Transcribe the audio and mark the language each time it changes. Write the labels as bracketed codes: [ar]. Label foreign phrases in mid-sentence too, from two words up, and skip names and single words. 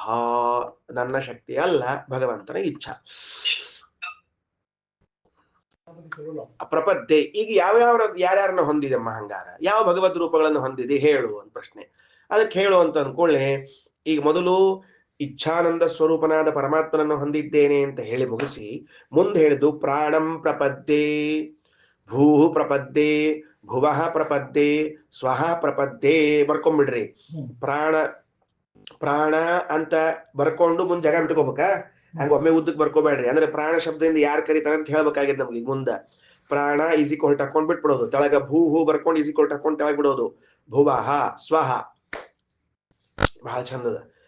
[kn] ನನ್ನ ಶಕ್ತಿ ಅಲ್ಲ, ಭಗವಂತನ ಇಚ್ಛಾ. ಪ್ರಪದ್ಯೆ ಈಗ ಯಾರ್ಯಾರನ್ನ ಹೊಂದಿದೆಮ್ಮ? ಹಂಗಾರ ಯಾವ ಭಗವದ್ ರೂಪಗಳನ್ನು ಹೊಂದಿದೆ ಹೇಳು ಅಂತ ಪ್ರಶ್ನೆ. ಅದಕ್ಕೆ ಹೇಳು ಅಂತ ಅನ್ಕೊಳ್ಳೆ, ಈಗ ಮೊದಲು ಇಚ್ಛಾನಂದ ಸ್ವರೂಪನಾದ ಪರಮಾತ್ಮನನ್ನು ಹೊಂದಿದ್ದೇನೆ ಅಂತ ಹೇಳಿ ಮುಗಿಸಿ ಮುಂದೆ ಹೇಳಿದ್ದು [sa] ಪ್ರಾಣಂ ಪ್ರಪದ್ಯೆ, ಭೂ ಪ್ರಪದ್ಯೆ, ಭುವಃ ಪ್ರಪದ್ಯೆ, ಸ್ವಃ ಪ್ರಪದ್ಯೆ. [kn] ಬರ್ಕೊಂಡ್ಬಿಡ್ರಿ. ಪ್ರಾಣ ಅಂತ ಬರ್ಕೊಂಡು ಮುಂದೆ ಜಾಗ ಬಿಟ್ಕೋಬೇಕ. ಹಂಗ ಒಮ್ಮೆ ಉದ್ದಕ್ಕೆ ಬರ್ಕೋಬೇಡ್ರಿ. ಅಂದ್ರೆ ಪ್ರಾಣ ಶಬ್ದದಿಂದ ಯಾರು ಕರೀತಾರ ಅಂತ ಹೇಳ್ಬೇಕಾಗಿದೆ ನಮ್ಗೆ. ಮುಂದ ಪ್ರಾಣ ಈಸಿಕೊಲ್ ಹಾಕೊಂಡ್ ಬಿಟ್ಬಿಡೋದು, ತೆಳಗ ಭೂ ಬರ್ಕೊಂಡು ಈಸಿಕೊಲ್ ಹಾಕೊಂಡು ತೆಳಗ್ ಬಿಡೋದು. [sa] ಭುವಃ ಸ್ವಹ, [kn] ಬಹಳ ಚಂದದ.